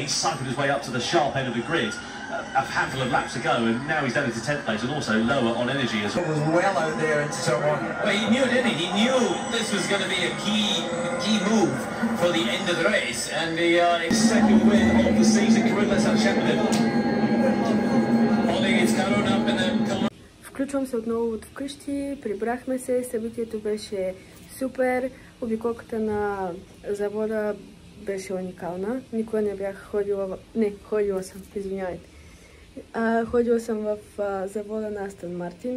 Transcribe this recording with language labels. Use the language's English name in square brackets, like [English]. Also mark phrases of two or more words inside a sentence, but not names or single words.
[English] He's cycled his way up to the sharp end of the grid. A handful of laps to go, and now he's down into 10th place, and also lower on energy as well. It was well out there into turn 1. Well, he knew, didn't he? He knew this was going to be a key move for the end of the race, and the Second win of the season. Corinne, let's have a chat with him. holding its cone up in the corner. [Bulgarian] Включвам се отново от вкъщи, прибрахме се, събитието беше супер, обиколката на завода беше уникална. Никога не бях ходила Не, ходила съм, извинявайте. Ходила съм в завода на Астън Мартин.